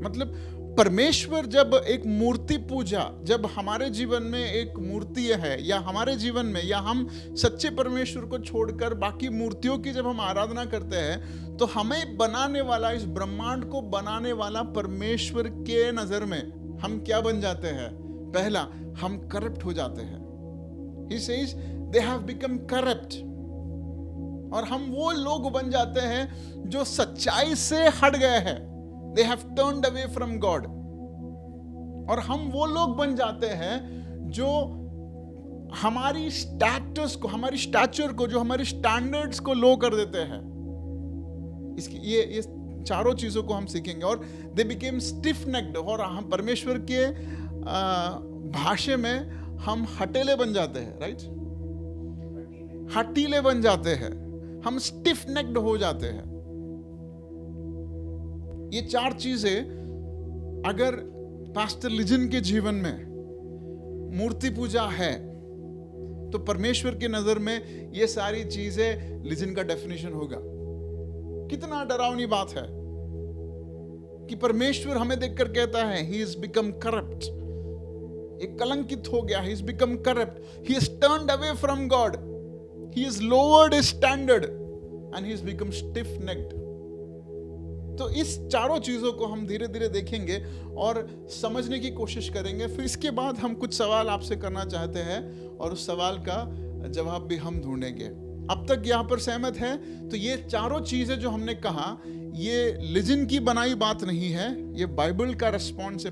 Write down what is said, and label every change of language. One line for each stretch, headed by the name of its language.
Hindi: मतलब परमेश्वर जब एक मूर्ति पूजा, जब हमारे जीवन में एक मूर्ति है, या हमारे जीवन में, या हम सच्चे परमेश्वर को छोड़कर बाकी मूर्तियों की जब हम आराधना करते हैं, तो हमें बनाने वाला, इस ब्रह्मांड को बनाने वाला परमेश्वर के नजर में हम क्या बन जाते हैं, पहला हम करप्ट हो जाते हैं।
English: He says they have become corrupt।
Hindi: और हम वो लोग बन जाते हैं जो सच्चाई से हट गए हैं।
English: They have turned away from God।
Hindi: और हम वो लोग बन जाते हैं जो हमारी स्टेटस को, हमारी स्टैचर को, जो हमारी स्टैंडर्ड्स को लो कर देते हैं। इसकी ये चारों चीजों को हम सीखेंगे। और
English: they became stiff necked,
Hindi: और हम परमेश्वर के भाषा में हम हटेले बन जाते हैं, राइट, हटीले बन जाते हैं, हम स्टिफ नेक्ड हो जाते हैं। ये चार चीजें अगर पास्टर लिजन के जीवन में मूर्ति पूजा है, तो परमेश्वर की नजर में ये सारी चीजें लिजन का डेफिनेशन होगा। कितना डरावनी बात है कि परमेश्वर हमें देखकर कहता है,
English: he is become corrupt,
Hindi: ये कलंकित हो गया,
English: he has become corrupt, he has turned away from God, he has lowered his standard and he has become stiff-necked।
Hindi: तो इस चारों चीजों को हम धीरे धीरे देखेंगे और समझने की कोशिश करेंगे। फिर इसके बाद हम कुछ सवाल आपसे करना चाहते हैं, और उस सवाल का जवाब भी हम ढूंढेंगे। अब तक यहाँ पर सहमत है? तो ये चारों चीजें जो हमने कहा, ये लिजन की बनाई बात नहीं है, ये बाइबल का रिस्पॉन्स है।